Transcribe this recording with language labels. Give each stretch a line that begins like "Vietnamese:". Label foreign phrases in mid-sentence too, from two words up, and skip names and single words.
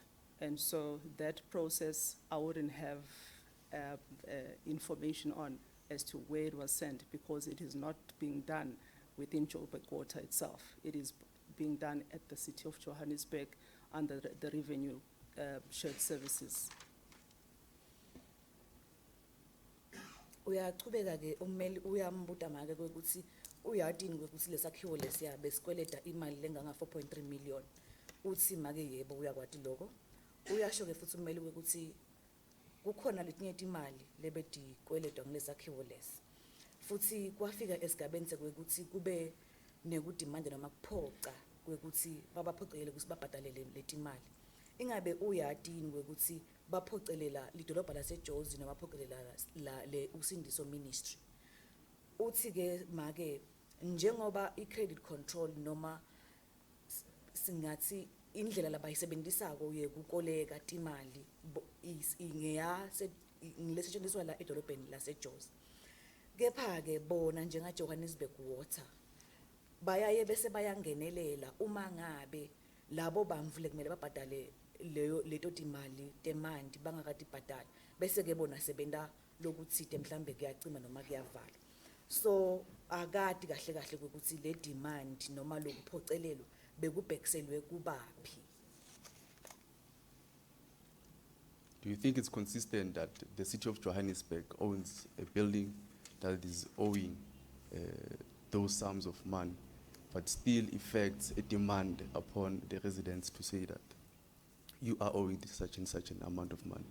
English: And so that process, I wouldn't have information on as to where it was sent, because it is not being done within Joburg Water itself. It is being done at the City of Johannesburg under the revenue shared services.
Swati: Uyachubeka ke ummeli uyambuta make kwekuthi uyatini kwekuthi lesakhiwo lesiya besikweleta imali lenganga 4.3 million. Uthi make yebo uyakwati lokho. Uyasho ke futhi ummeli kwekuthi kukhona letinye imali lebedi kweletwa ngilesakhiwo lesi. Futhi kwafika esigabeni sekwekuthi kube nekudimanda noma kuphoqa kwekuthi babaphoqelele ukuthi babhadalele letimali. Ingabe uyatini kwekuthi baphoqelela lidolobha laseJozi noma baphoqelela le Usindiso Ministry. Uthi ke make njengoba i-
English: credit control
Swati: noma singathi indlela labayisebenzisako yekukoleka timali ngilesetshenziswa la edolobheni laseJozi. Kepha ke bona njenga Johannesburg Water bayaye bese bayangenelela uma ngabe labo bamvule kumele babhadale leto timali temandi bangakatibhadali bese ke bona sebenta lokuthite mhlambe kuyacima noma kuyavala. So akati kahle kahle ukuthi le demand noma lokuphocelelwa bekubhekiselwe kubaphi.
English: Do you think it's consistent that the City of Johannesburg owns a building that is owing those sums of money, but still effects a demand upon the residents to say that you are owing such and such an amount of money?